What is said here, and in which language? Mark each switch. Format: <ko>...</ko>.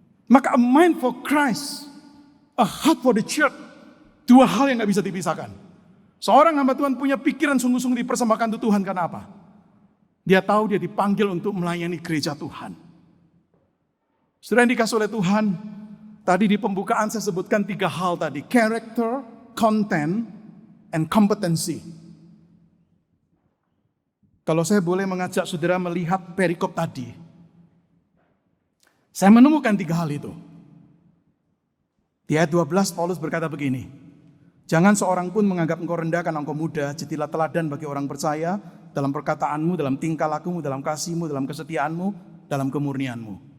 <en>Maka a mind for Christ, a heart for the church.</en> <id>Dua hal yang gak bisa dipisahkan. Seorang hamba Tuhan punya pikiran sungguh-sungguh dipersembahkan untuk Tuhan karena apa? Dia tahu dia dipanggil untuk melayani gereja Tuhan. Saudara yang dikasih oleh Tuhan, tadi di pembukaan saya sebutkan 3 hal tadi.</id> <en>Character, content, and competency.</en> <id>Kalau saya boleh mengajak saudara melihat perikop tadi. Saya menemukan 3 hal itu. Di ayat 12 Paulus berkata begini. Jangan seorang pun menganggap engkau rendah karena engkau muda. Jadilah teladan bagi orang percaya dalam perkataanmu, dalam tingkah lakumu, dalam kasihmu, dalam kesetiaanmu, dalam kemurnianmu.</id>